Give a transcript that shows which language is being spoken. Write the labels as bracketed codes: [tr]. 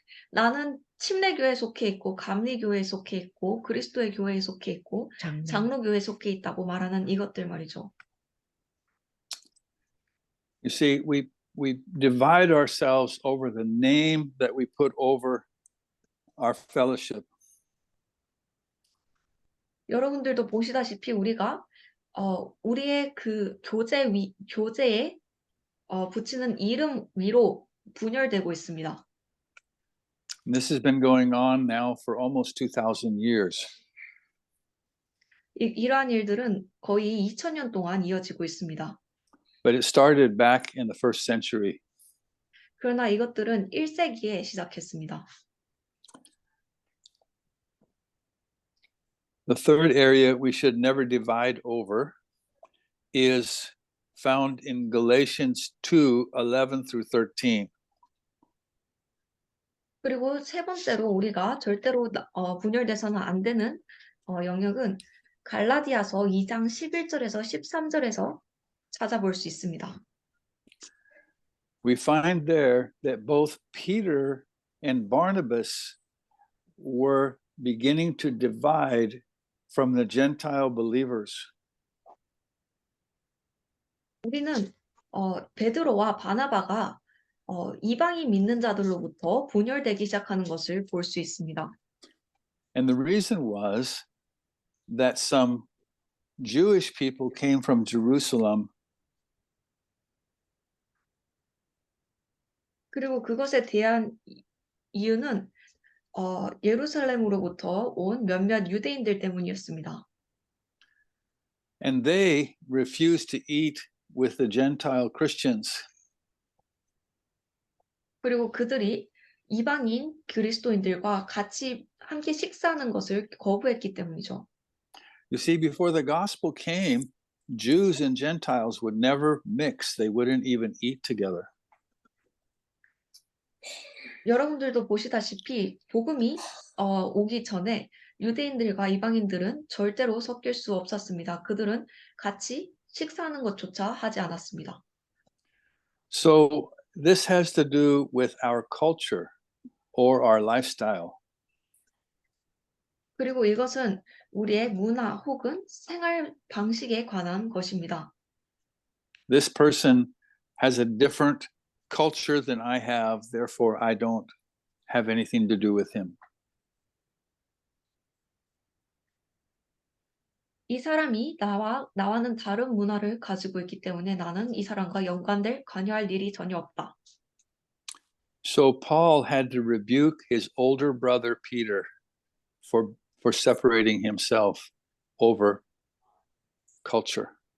[ko] 나는 침례교에 속해 있고 감리교에 속해 있고 그리스도의 교회에 속해 있고 장로교에 속해 있다고 말하는 이것들 말이죠. [en] You see, we divide ourselves over the name that we put over our fellowship. [ko] 여러분들도 보시다시피 우리가 우리의 그 교제에 붙이는 이름 위로 분열되고 있습니다. [en] And this has been going on now for almost 2,000 years. [ko] 이러한 일들은 거의 2000년 동안 이어지고 있습니다. [en] But it started back in the first century. [ko] 그러나 이것들은 1세기에 시작했습니다. [en] The third area we should never divide over is found in Galatians 2:11 through 13. [ko] 그리고 세 번째로 우리가 절대로 분열돼서는 안 되는 영역은 갈라디아서 2장 11절에서 13절에서 찾아볼 수 있습니다. [en] We find there that both Peter and Barnabas were beginning to divide from the Gentile believers. [ko] 우리는 베드로와 바나바가 이방인 믿는 자들로부터 분열되기 시작하는 것을 볼 수 있습니다. [en] And the reason was that some Jewish people came from Jerusalem [ko] 그리고 그것에 대한 이유는 예루살렘으로부터 온 몇몇 유대인들 때문이었습니다. [en] and they refused to eat with the Gentile Christians. [ko] 그리고 그들이 이방인 그리스도인들과 같이 함께 식사하는 것을 거부했기 때문이죠. [en] You see, before the gospel came, Jews and Gentiles would never mix. They wouldn't even eat together. [ko] 여러분들도 보시다시피 복음이 오기 전에 유대인들과 이방인들은 절대로 섞일 수 없었습니다. 그들은 같이 식사하는 것조차 하지 않았습니다. [en] So this has to do with our culture or our lifestyle. [ko] 그리고 이것은 우리의 문화 혹은 생활 방식에 관한 것입니다. [en] This person has a different culture than I have, therefore I don't have anything to do with him. [ko] 이 사람이 나와는 다른 문화를 가지고 있기 때문에 나는 이 사람과 연관될 관여할 일이 전혀 없다. [en] So Paul had to rebuke his older brother Peter for separating himself over culture.